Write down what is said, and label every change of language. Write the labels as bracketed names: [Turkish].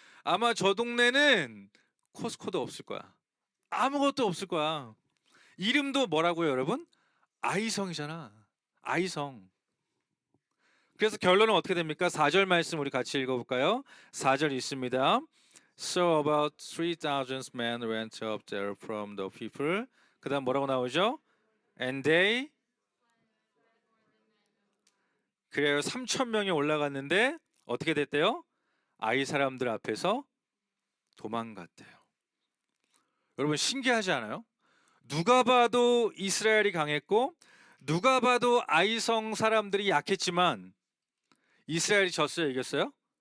[Korean] 아마 저 동네는 코스코도 없을 거야. 아무것도 없을 거야. 이름도 뭐라고요, 여러분? 아이성이잖아. 아이성. 그래서 결론은 어떻게 됩니까? 4절 말씀 우리 같이 읽어볼까요? 4절 있습니다. [English] So about 3,000 men went up there from the people. [Korean] 그다음 뭐라고 나오죠? [English] And they [Korean] 그래요. 3,000명이 올라갔는데 어떻게 됐대요? 아이 사람들 앞에서 도망갔대요. 여러분 신기하지 않아요? 누가 봐도 이스라엘이 강했고 누가 봐도 아이성 사람들이 약했지만 이스라엘이 졌어요, 이겼어요?